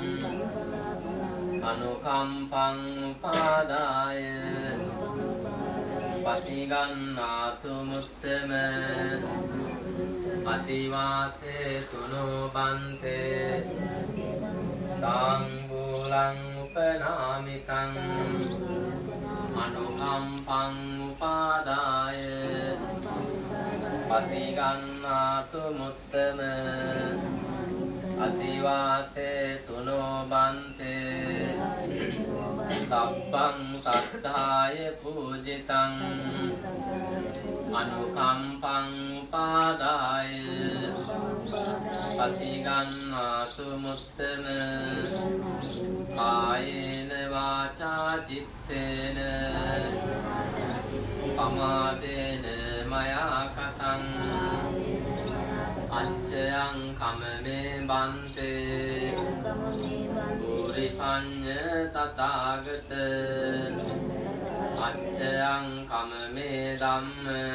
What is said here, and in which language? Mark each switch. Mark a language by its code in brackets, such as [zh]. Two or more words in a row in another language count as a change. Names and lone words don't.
[pi] අනුකම්පං උපාදාය පතිගන්හාතු මුත්තම අදිවාසේතු නොබන්තේ තාංගූලං උපනාමිකං අනුකම්පං උපාදාය පතිගන්හාතු මුත්තම අදිවාසේතු නොබන්තේ සබ්බං සද්ධාය පූජිතං අනුකම්පං උපාදාය පතිගන්හාතු මුත්තම කායේන වාචා චිත්තේන පමාදේන මයා කතං අච්චයං කමමේ බන්තේ පුරිපඤ්ඤ තථාගත අච්චයං කමමේ ධම්ම